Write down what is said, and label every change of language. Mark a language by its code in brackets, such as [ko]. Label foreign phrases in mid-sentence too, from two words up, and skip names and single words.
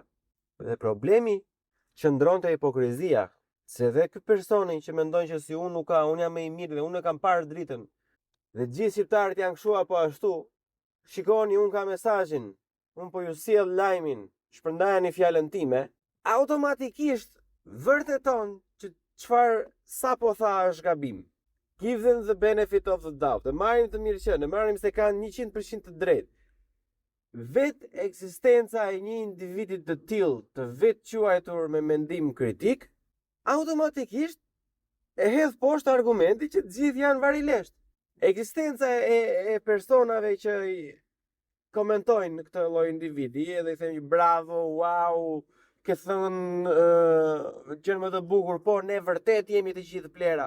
[sq] Dhe problemi qëndron te hipokrizia, se dhe ky personi që mendon që si unë nuk ka, unë jam më i mirë dhe unë e kam parë dritën. Dhe gjithë shqiptarët janë kështu apo ashtu. Shikoni, unë ka mesazhin. Unë po ju sjell lajmin. Shpërndajeni fjalën time. Automatikisht vërteton që çfarë sapo tha është gabim. [en] Give them the benefit of the doubt. [sq] Dhe marrim të mirë që, ne marrim se kanë 100% të drejtë. Vetë ekzistenca e një individi të tillë, të vetë quajtur me mendim kritik, automatikisht e hedh poshtë argumenti që të gjithë janë varilesht. Ekzistenca e personave që i komentojnë këtë lloj individi edhe i thënë bravo, wow, ke thënë gjën më të bukur, po ne vërtet jemi të gjithë plera.